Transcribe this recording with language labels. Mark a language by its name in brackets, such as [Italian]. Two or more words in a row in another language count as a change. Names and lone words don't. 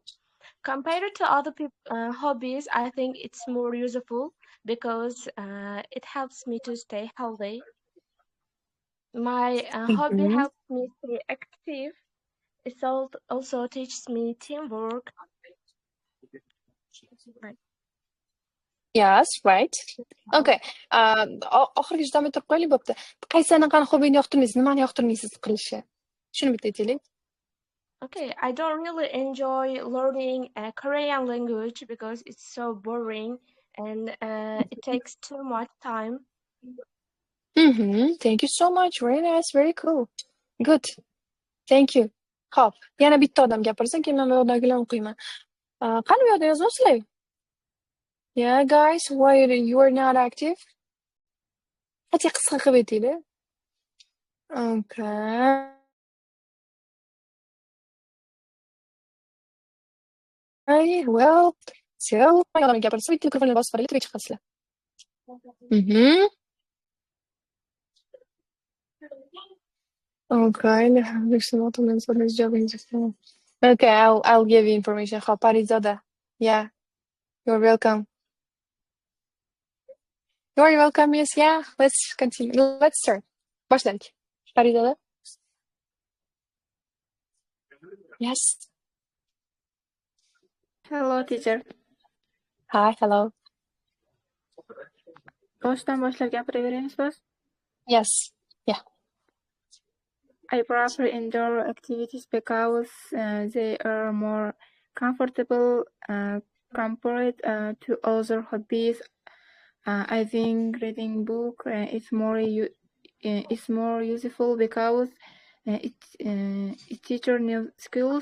[English] Compared to other hobbies, I think it's more useful because it helps me to stay healthy. My hobby Mhm. helps me stay active. It also teaches me teamwork. Right. Yes, right. Okay. [Uzbek] Oxirgi juda turib qo'yaylik bo'pti. Qaysi anaqani hobbyni yoqtirmaysiz? Nimani yoqtirmaysiz qilishni? Shuni bitta aytaylik. [English] Okay, I don't really enjoy learning a Korean language because it's so boring and it takes too much time. Thank you so much. Very nice, very cool. Good. Thank you. [Uzbek] Xo'p, yana bitta odam gapirsin, keyin men bu yoqdagilarni o'qiyman. Qani bu yoqda yozyapsizlar? [English] Yeah, guys, why you are not active? [Uzbek] Qancha qisqa qilib aytinglar. [English] Okay. [Uzbek] Well, so odam gapirsa, bitta mikrofonni bosib qo'yinglar, tugab chiqasizlar. [English] Okay, okay, I'll give you information. [Uzbek] Xo'p, Parizoda. [English] Yeah, you're welcome. You're welcome, yes, yeah. Let's continue. Let's start. Başlayalım. Parizoda. Yes. Hello, teacher. Hi, hello. [Uzbek] Boshdan boshlab gapiraveramiz biz. [English] Yes. Yeah. I prefer indoor activities because they are more comfortable compared to other hobbies. I think reading book is more useful because it teaches new skills.